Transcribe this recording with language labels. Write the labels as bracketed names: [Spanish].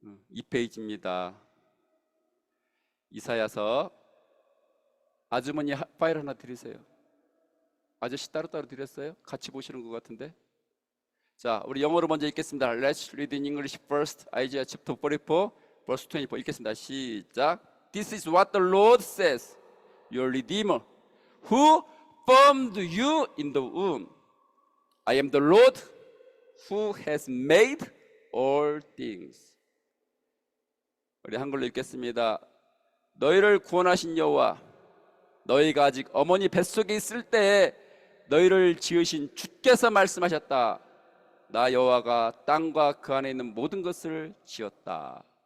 [Korean] 이 페이지입니다. 이사야서. 아주머니 파일 하나 드리세요. 아저씨 따로따로 드렸어요? 같이 보시는 것 같은데. 자, 우리 영어로 먼저 읽겠습니다. [English] Let's read in English first. Isaiah chapter 44 verse 24 [Korean] 읽겠습니다. 시작. [English] This is what the Lord says, your Redeemer, who formed you in the womb. I am the Lord who has made all things. [Korean] 우리 한글로 읽겠습니다. 너희를 구원하신 여호와, 너희가 아직 어머니 뱃속에 있을 때 너희를 지으신 주께서 말씀하셨다. 나 여호와가 땅과 그 안에 있는 모든 것을 지었다.